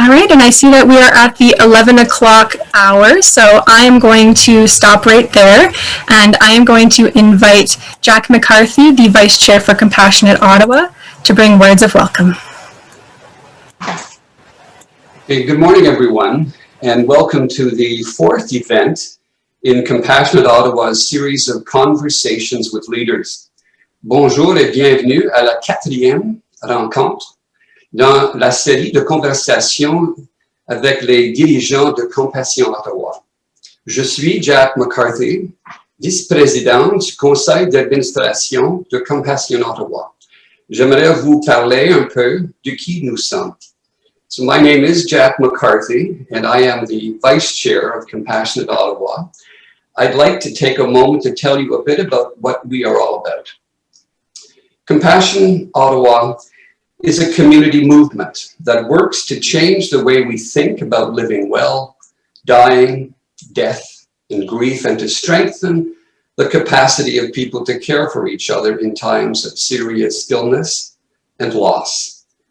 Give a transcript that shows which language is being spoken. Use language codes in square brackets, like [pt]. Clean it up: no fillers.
[en] right, and I see that we are at the 11 o'clock hour, so I am going to stop right there, and I am going to invite Jack McCarthy, the Vice Chair for Compassionate Ottawa, to bring words of welcome. Okay, good morning, everyone, and welcome to the fourth event in Compassionate Ottawa's series of conversations with leaders. [fr] Bonjour et bienvenue à la quatrième rencontre dans la série de conversations avec les dirigeants de Compassion Ottawa. Je suis Jack McCarthy, vice-président du conseil d'administration de Compassion Ottawa. J'aimerais vous parler un peu de qui nous sommes. [en] So my name is Jack McCarthy, and I am the vice chair of Compassionate Ottawa. I'd like to take a moment to tell you a bit about what we are all about. Compassion Ottawa is a community movement that works to change the way we think about living well, dying, death, and grief, and to strengthen the capacity of people to care for each other in times of serious illness and loss.